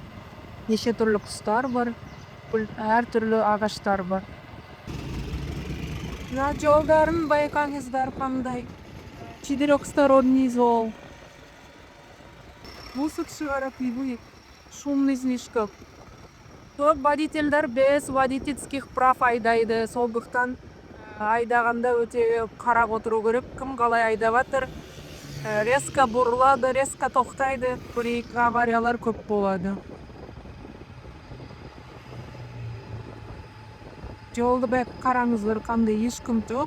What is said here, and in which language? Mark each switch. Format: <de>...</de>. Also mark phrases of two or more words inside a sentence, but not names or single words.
<kk>Неше түрлі құстар бар, әр түрлі ағаштар бар. Жолдарын байқаңыздар қандай. Четырехсторонний жол. Мусор шығарып үйбүй.</kk> <ru>Шумный слишком.</ru> <kk>Көп водительдер</kk> <ru>без водительских прав айдайды.</ru> <kk>Сондықтан айдағанда өте қарап отыру керек. Кім қалай айдап жатыр. Резко бұрылады, резко тоқтайды. Бір-екі авариялар көп болады. Жолды бәк қараңыздар, қандай ешкім жоқ.</kk>